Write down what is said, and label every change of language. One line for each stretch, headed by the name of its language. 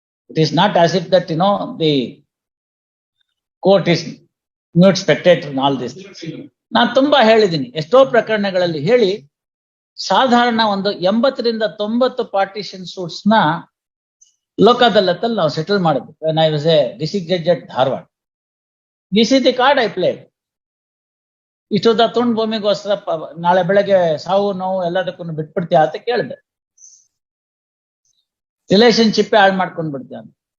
English: It is not as if that the court is mute spectator in all this.
Kannada: ನಾನು ತುಂಬಾ ಹೇಳಿದ್ದೀನಿ, ಎಷ್ಟೋ ಪ್ರಕರಣಗಳಲ್ಲಿ ಹೇಳಿ ಸಾಧಾರಣ ಒಂದು 80ರಿಂದ 90 ಪಾರ್ಟಿಷನ್ ಸೂಟ್ಸ್ ನ ಲೋಕದಲ್ಲತ್ತಲ್ಲಿ ನಾವು ಸೆಟಲ್ ಮಾಡಿದ್ವಿ.
English: when I was a district judge at Dharwad. This is the card I played.
Kannada: ಇಷ್ಟೊಂದ ತುಂಡು ಭೂಮಿಗೋಸ್ಕರ ನಾಳೆ ಬೆಳಗ್ಗೆ ಸಾವು ನೋವು ಎಲ್ಲದಕ್ಕೂ ಬಿಟ್ಬಿಡ್ತೀಯ ಅಂತ ಕೇಳಿದೆ. ರಿಲೇಶನ್ಶಿಪ್ ಹಾಳು ಮಾಡ್ಕೊಂಡ್ ಬಿಡ್ತೀಯ ಅಂತ.